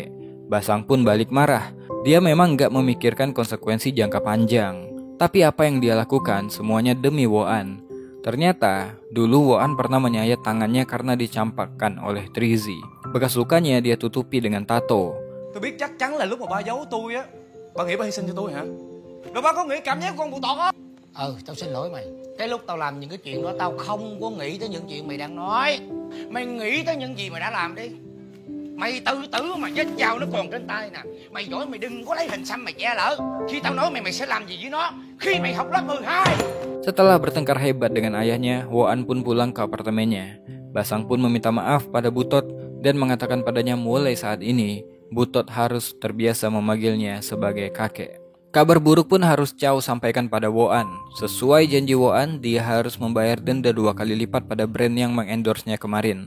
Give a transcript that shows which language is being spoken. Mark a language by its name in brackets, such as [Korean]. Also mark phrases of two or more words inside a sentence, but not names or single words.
[Indonesian] Basang pun balik marah. Dia memang gak memikirkan konsekuensi jangka panjang. Tapi apa yang dia lakukan semuanya demi Woan. Ternyata dulu Woan pernah menyayat tangannya karena dicampakkan oleh Trizi. Bekas lukanya dia tutupi dengan tato. [Vietnamese] Tôi biết chắc chắn là lúc mà ba giấu tôi á, ba nghĩ ba hy sinh cho tôi hả? Rồi ba có nghĩ cảm giác con Bù Tọt á? Tao xin lỗi mày. Cái lúc tao làm những cái chuyện đó tao không có nghĩ tới những chuyện mày đang nói. Mày nghĩ tới những gì mày đã làm đi. Mày tự tử mà vết dao nó còn trên tay nè. Mày giỏi mày đừng có lấy hình xăm mày che lỡ. Khi tao nói mày sẽ làm gì với nó khi mày học lớp 12. [Indonesian] Setelah bertengkar hebat dengan ayahnya, Woan pun pulang ke apartemennya. Basang pun meminta maaf pada Butot dan mengatakan padanya mulai saat ini Butot harus terbiasa memanggilnya sebagai kakek. Kabar buruk pun harus Chow sampaikan pada Woan. Sesuai janji Woan, dia harus membayar denda 2 kali lipat pada brand yang mengendorse-nya kemarin.